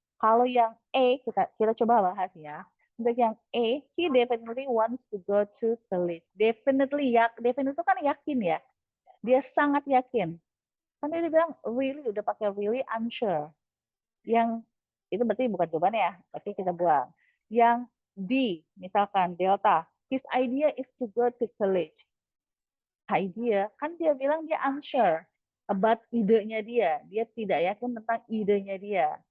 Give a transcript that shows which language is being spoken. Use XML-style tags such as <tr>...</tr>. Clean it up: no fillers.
<id>Kalau yang A, kita coba bahas ya. Untuk yang A,</id> <en>he definitely wants to go to college.</en> <id>Definitely, definitely itu kan yakin ya. Dia sangat yakin. Kan dia bilang really, udah pakai</id> <en>really unsure.</en> <id>Yang itu berarti bukan jawabannya ya, berarti kita buang. Yang D, misalkan</id> <en>Delta, his idea is to go to college.</en> <id>Idea, kan dia bilang dia</id> <en>unsure about</en> <id>idenya dia. Dia tidak yakin tentang idenya dia.</id>